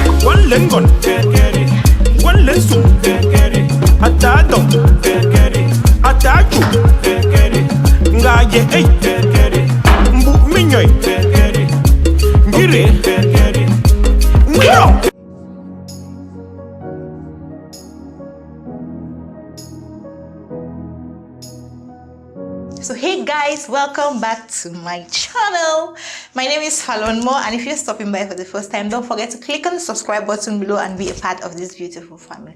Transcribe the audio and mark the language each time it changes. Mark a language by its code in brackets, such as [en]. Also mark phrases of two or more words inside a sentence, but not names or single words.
[en] One lengon, one lensu, atado, ataju, ngaye, mbu minyoy, ngire, ngiro. So hey guys, welcome back to my channel. My name is Falonmo, and if you're stopping by for the first time, don't forget to click on the subscribe button below and be a part of this beautiful family.